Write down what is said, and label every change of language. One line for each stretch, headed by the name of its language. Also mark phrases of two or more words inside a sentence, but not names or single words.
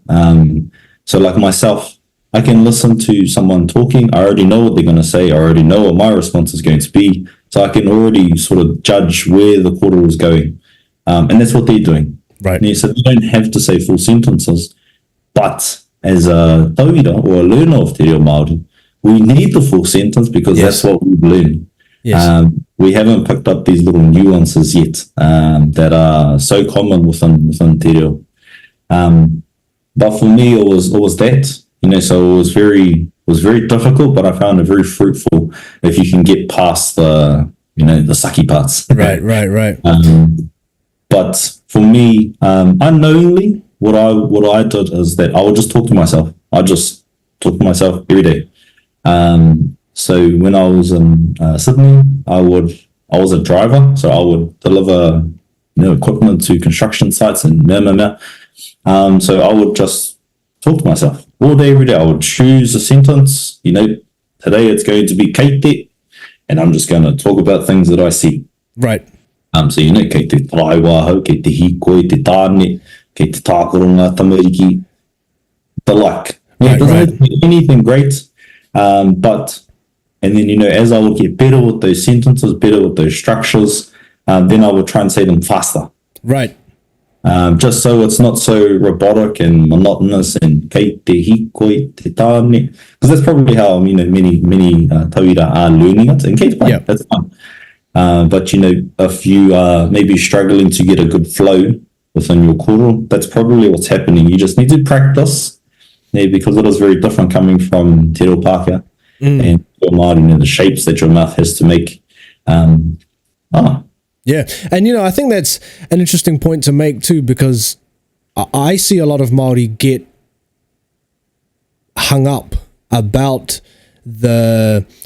English: So like myself, I can listen to someone talking. I already know what they're going to say. I already know what my response is going to be. So I can already sort of judge where the kōrero is going. And that's what they're doing. Right. So you don't have to say full sentences, but as a tauira or a learner of
Māori: te reo Māori,
English: we need the full sentence because that's what we've learned. Yes. We haven't picked up these little nuances yet that are so common within
Māori: te reo.
English: But for me, it was that, you know. So it was very difficult, but I found it very fruitful if you can get past the sucky parts. Right. But for me, unknowingly, what I did is that I would just talk to myself. I just talk to myself every day. So when I was in Sydney, I would I was a driver, so I would deliver, equipment to construction sites and so I would just talk to myself all day, every day. I would choose a sentence, today it's going to be
Māori: kei te,
English: and I'm just going to talk about things that I see. Right. So,
Māori: kei te taiwaho, kei te hikoi, te tāne, kei te tākoronga, tamariki,
English: the like. Yeah, it doesn't have to be anything great, but, and then, as I would get better with those sentences, better with those structures, then I would try and say them faster. Right. Just so it's not so robotic and monotonous and
Māori: kei te hikoi, te tāne,
English: because that's probably how, many tauira are learning it, and
Māori: kei te pai,
English: that's fine. But, if you are maybe struggling to get a good flow within your kōrero, that's probably what's happening. You just need to practice, because it is very different coming from
Māori: te reo Pākehā
English: and your Māori, the shapes that your mouth has to make. Yeah, and I think that's an interesting point to make too, because I see a lot of Māori get hung up about the